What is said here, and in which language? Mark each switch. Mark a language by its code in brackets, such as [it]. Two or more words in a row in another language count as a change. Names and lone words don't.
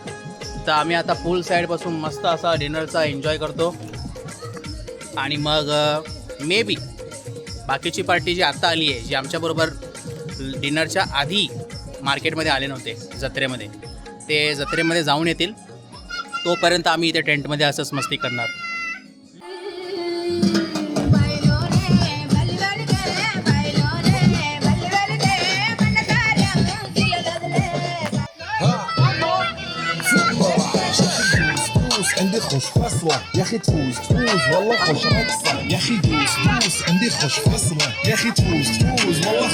[mr] तर आम्ही आता फुल साईडपासून मस्त असा डिनरचा एन्जॉय करतो. आणि मग [en] may be [mr] बाकीची पार्टी जी आत्ता आली आहे, जी आमच्याबरोबर डिनरच्या आधी मार्केटमध्ये आले नव्हते जत्रेमध्ये, ते जत्रेमध्ये जाऊन येतील. तोपर्यंत आम्ही इथे टेंटमध्ये असंच मस्ती करणार. [ar] عندي خوش فصلة يا اخي تفوز والله خوش رقصة يا اخي دوس عندي خوش فصلة يا اخي تفوز والله